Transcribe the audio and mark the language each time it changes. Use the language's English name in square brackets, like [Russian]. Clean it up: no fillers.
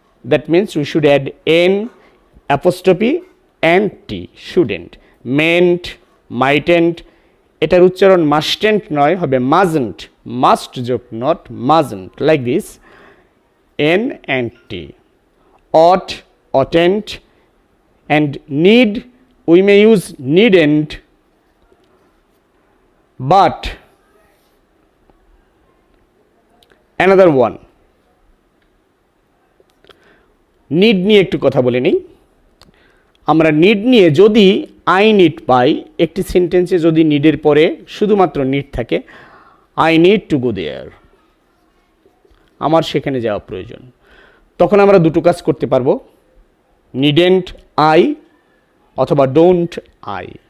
[English] That means we should add N apostrophe and T, shouldn't. [Bangla] Meant, মাইটেন্ট, এটার উচ্চারণ মাস্টেন্ট নয়, হবে মাজেন্ট, মাস্ট যোগ not, মাজেন্ট, like this, N and T. [English] ought, oughtn't, and need, we may use needn't, but another one, [Bangla] need নিয়ে একটু কথা বলে নিই। আমরা নিড নিয়ে যদি আই নিড পাই, একটি সেন্টেন্সে যদি নিডের পরে শুধুমাত্র নিড থাকে, [English] I need to go there, [Bangla] আমার সেখানে যাওয়া প্রয়োজন, তখন আমরা দুটো কাজ করতে পারবো, [English] needn't I [Bangla] অথবা [English] Don't I.